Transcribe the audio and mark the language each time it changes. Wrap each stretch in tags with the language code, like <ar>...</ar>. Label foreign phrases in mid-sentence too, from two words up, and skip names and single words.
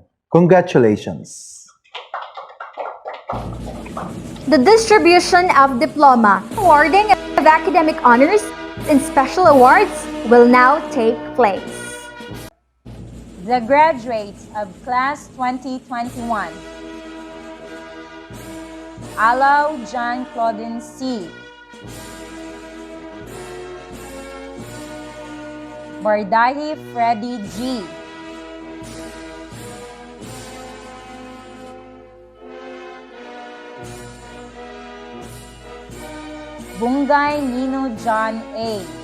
<en>Congratulations. The distribution of diploma, awarding of academic honors, and special awards will now take place. The graduates of Class 2021. Alaw John Claudine C. Bardahi Freddy G. Bungay Nino John A.</en>